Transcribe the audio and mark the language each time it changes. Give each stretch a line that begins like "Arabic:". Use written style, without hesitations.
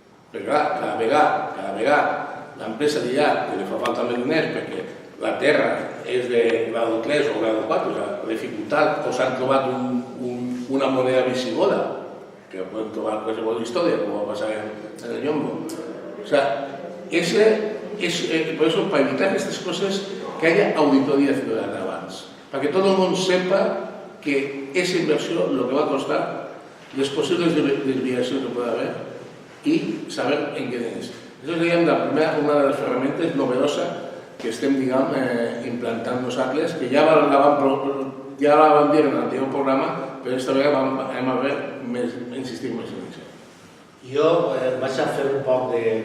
Catalan: Perquè clar, cada vegada l'empresa dirà que li fa falta més diners perquè la terra és de grau 3 o grau 4, o sigui, la dificultat, o s'han trobat una moneda visigoda, que podem trobar qualsevol història, com va passar en el Ñombo.
Spanish: O sea, por eso, para evitar estas cosas, que haya auditoría ciudadana abans, para que todo el mundo sepa que esa inversión, lo que va a costar, las posibles desviaciones que pueda haber y saber en qué es. Eso sería una de las herramientas novedosas que
Catalan: estem, diguem, implantant nosaltres, que ja la vam dir en l'anterior programa, però aquesta vegada hem de insistir més en això. Jo vaig a fer un poc de...